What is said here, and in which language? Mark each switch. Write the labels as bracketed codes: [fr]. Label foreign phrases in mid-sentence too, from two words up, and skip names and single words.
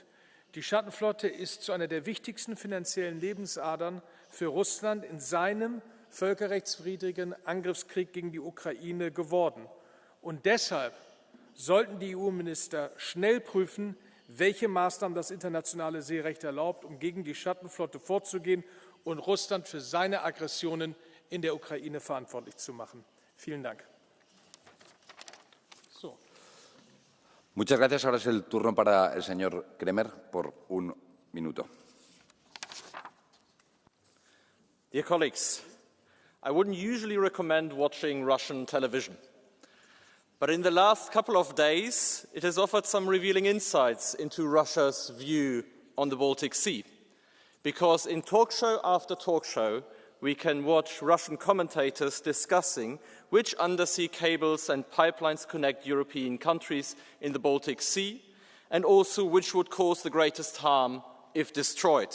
[de] Die Schattenflotte ist zu einer der wichtigsten finanziellen Lebensadern für Russland in seinem völkerrechtswidrigen Angriffskrieg gegen die Ukraine geworden. Und deshalb sollten die EU-Minister schnell prüfen, welche Maßnahmen das internationale Seerecht erlaubt, um gegen die Schattenflotte vorzugehen und Russland für seine Aggressionen in der Ukraine verantwortlich zu machen. Vielen Dank. [es] Muchas gracias. Ahora es el turno para el señor Kremer por 1 minuto. [en] Dear colleagues, I wouldn't usually recommend watching Russian television. But in the last couple of days, it has offered some revealing insights into Russia's view on the Baltic Sea. Because in talk show after talk show, we can watch Russian commentators discussing which undersea cables and pipelines connect European countries in the Baltic Sea, and also which would cause the greatest harm if destroyed.